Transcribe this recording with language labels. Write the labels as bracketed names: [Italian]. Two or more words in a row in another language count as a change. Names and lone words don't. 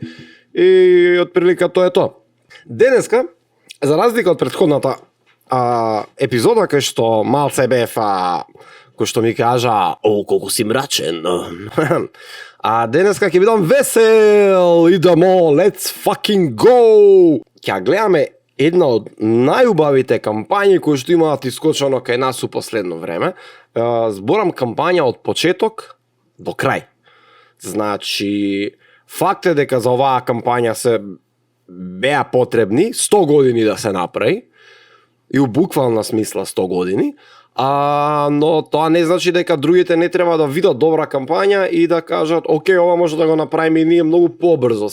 [Macedonian] И од прилика тоа е тоа. Денеска, за разлика од претходната епизода кај што малце бев кој што ми кажа, колку си мрачен. Денеска ќе бидам весел, идемо, [English] let's fucking go! [Macedonian] Ќе гледаме една од најубавите кампањи кои што имаат искочено кај нас у последно време. Зборам кампања од почеток до крај. Значи, факт е дека за оваа кампања се беа потребни 100 години да се направи, и у буквална смисла 100 години, но тоа не значи дека другите не треба да видат добра кампања и да кажат, окей, ова може да го направиме и ние многу побрзо.